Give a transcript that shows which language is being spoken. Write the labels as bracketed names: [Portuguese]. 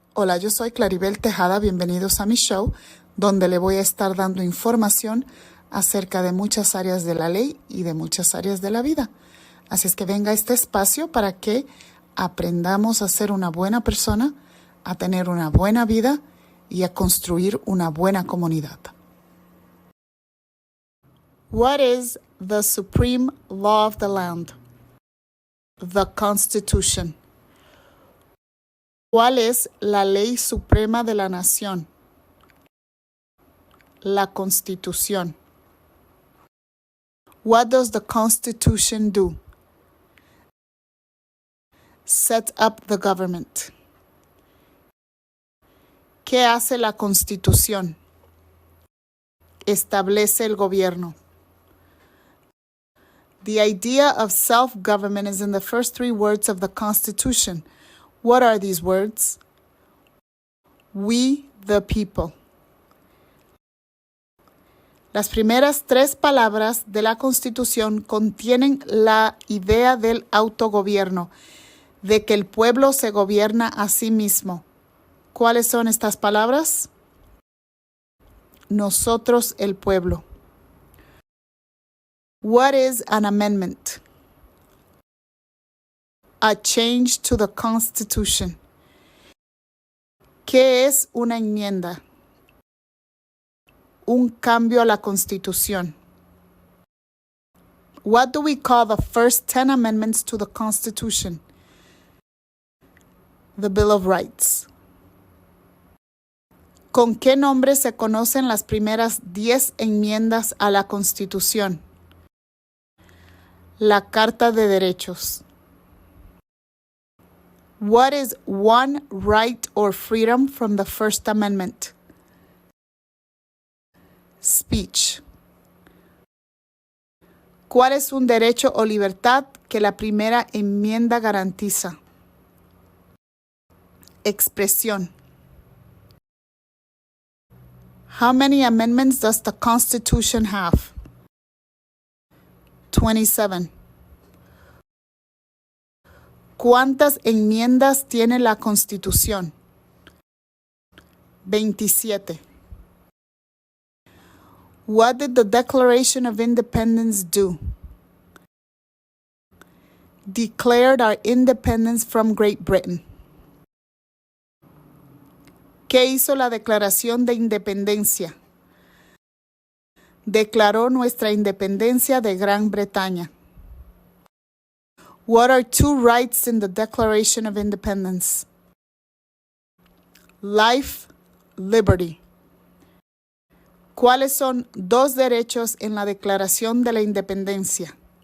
[Spanish] Hola, yo soy Claribel Tejada, bienvenidos a mi show, donde le voy a estar dando información acerca de muchas áreas de la ley y de muchas áreas de la vida. Así es que venga a este espacio para que aprendamos a ser una buena persona, a tener una buena vida y a construir una buena comunidad. [English] What is the supreme law of the land? The Constitution. [Spanish] ¿Cuál es la ley suprema de la nación? La Constitución. [English] What does the Constitution do? Set up the government. [Spanish] ¿Qué hace la Constitución? Establece el gobierno. [English] The idea of self-government is in the first three words of the Constitution. What are these words? We, the people. [Spanish] Las primeras tres palabras de la Constitución contienen la idea del autogobierno, de que el pueblo se gobierna a sí mismo. ¿Cuáles son estas palabras? Nosotros, el pueblo. [English] What is an amendment? A change to the Constitution. [Spanish] ¿Qué es una enmienda? Un cambio a la Constitución. [English] What do we call the first 10 amendments to the Constitution? The Bill of Rights. [Spanish] ¿Con qué nombre se conocen las primeras 10 enmiendas a la Constitución? La Carta de Derechos. [English] What is one right or freedom from the First Amendment? Speech. [Spanish] ¿Cuál es un derecho o libertad que la primera enmienda garantiza? Expresión. [English] How many amendments does the Constitution have? 27. [Spanish] ¿Cuántas enmiendas tiene la Constitución? 27. [English] What did the Declaration of Independence do? Declared our independence from Great Britain. [Spanish] ¿Qué hizo la Declaración de Independencia? Declaró nuestra independencia de Gran Bretaña. [English] What are two rights in the Declaration of Independence? Life, liberty. [Spanish] ¿Cuáles son dos derechos en la Declaración de la Independencia?